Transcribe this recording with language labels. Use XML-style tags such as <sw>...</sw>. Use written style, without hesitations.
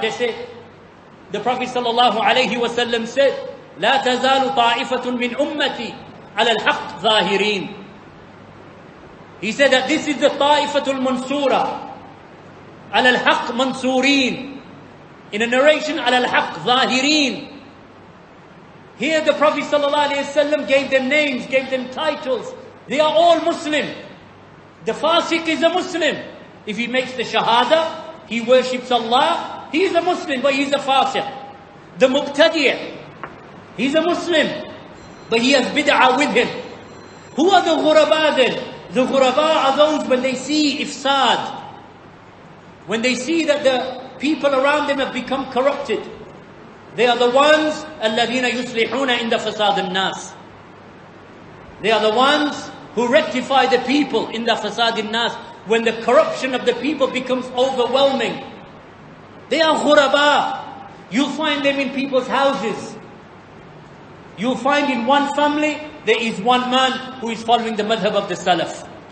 <en>Jaise the Prophet sallallahu alayhi wasallam said,</en> <ar>لا تزال طائفة من أمتي على الحق ظاهرين.</ar> <en>He said that this is the Ta'ifatul Mansura.</en> <ar>على الحق منصورين.</ar> <en>In a narration,</en> <ar>على الحق ظاهرين.</ar> <en>Here the Prophet ﷺ gave them names, gave them titles. They are all Muslim. The Fasiq is a Muslim. If he makes the Shahada, he worships Allah, he is a Muslim, but he is a Fasiq. The Muqtadi', he's a Muslim, but he has bid'ah with him. Who are the ghuraba then? The ghuraba are those when they see ifsad, when they see that the people around them have become corrupted. They are the ones</en> <ar>الَّذِينَ يُصْلِحُونَ عِنْدَ فَسَادِ النَّاسِ.</ar> <en>They are the ones who rectify the people in the fasad النَّاسِ, when the corruption of the people becomes overwhelming. They are ghuraba. You'll find them in people's houses. You'll find in one family, there is one man who is following the madhab of the Salaf.</en>